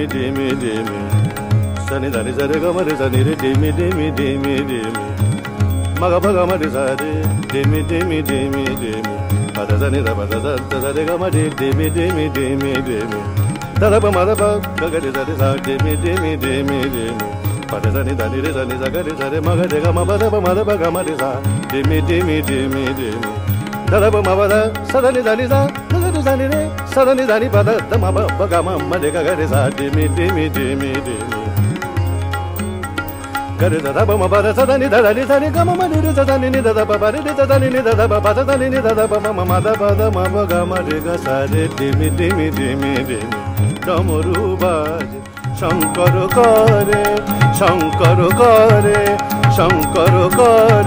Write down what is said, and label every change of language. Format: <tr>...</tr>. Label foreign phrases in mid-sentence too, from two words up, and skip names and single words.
<bn>ডিমি ডিমি সনি ধানি সারে গমরে সনি রে, ডিমি ডিমি ডিমি ডিমি মগা ভগা মরে সারে, ডিমি ডিমি ডিমি ডিমি পদ সনি রে পদ সরে গমরে, ডিমি ডিমি ডিমি ডিমি দাদা মদ গগরে সরে সা, ডিমি ডিমি ডিমি ডিমি পদ সনি ধানি রে সনি সগরে সরে মগরে গম পদ মদ গমরে সা, ডিমি ডিমি ডিমি ডিমি দাদা মদ সদনি ধানি সা, গগরে সনি রে সদনি ধানি পদ দম গম মদে গগরে সা, ডিমি ডিমি ডিমি ডিমি gare da ba ma ba da da ni da ni da ni ga ma ni da da ni da ba ba ni da ni da ba ba da ni da ba ma ma da ba da ma ba ga ma re ga sa re dimi dimi dimi dimi ডমরু বাজে, শঙ্কর করে শঙ্কর করে শঙ্কর করে।</bn>